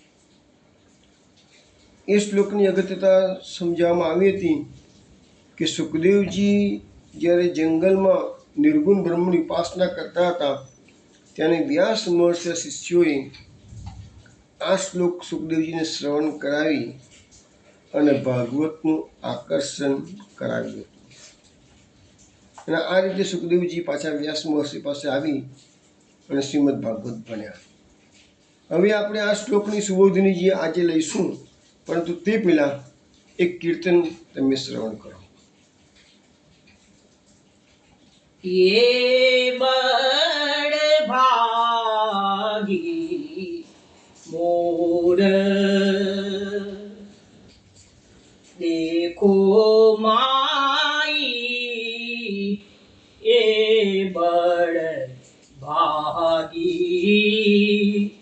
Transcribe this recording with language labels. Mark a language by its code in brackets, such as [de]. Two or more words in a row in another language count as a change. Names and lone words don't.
[gu] એ શ્લોકની અગત્યતા સમજાવવામાં આવી હતી કે સુખદેવજી જ્યારે જંગલમાં નિર્ગુણ બ્રહ્મની ઉપાસના કરતા હતા, ત્યારે વ્યાસ મહર્ષિ શિષ્યોએ આ શ્લોક સુખદેવજીને શ્રવણ કરાવી અને ભાગવતનું આકર્ષણ કરાવ્યું હતું. અને આ રીતે સુખદેવજી પાછા વ્યાસ મહર્ષિ પાસે આવી અને શ્રીમદ ભાગવત ભણ્યા. હવે આપણે આ શ્લોકની સુબોધની જે આજે લઈશું, પરંતુ તે પહેલાં એક કીર્તન તમે શ્રવણ કરો. [bra] ये बड़ भागी मोर देखो माई, ये बड़ भागी